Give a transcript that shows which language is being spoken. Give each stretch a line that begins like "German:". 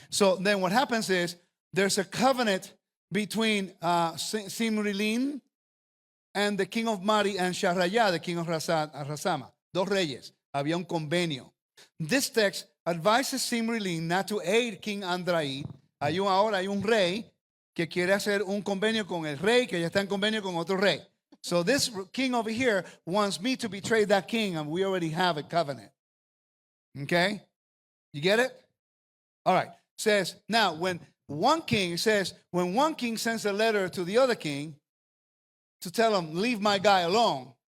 English: So then what happens is there's a covenant between Simrilin and the king of Mari and Shahraya, the king of Rasama.
Spanish: Dos reyes. Había un convenio.
English: This text advises Simrilin not to aid King Andraid.
Spanish: Ahora hay un rey que quiere hacer un convenio con el rey que ya está en convenio con otro rey.
English: So this king over here wants me to betray that king, and we already have a covenant. Okay? You get it? All right. Says, now when one king sends a letter to the other king to tell him, leave my guy alone.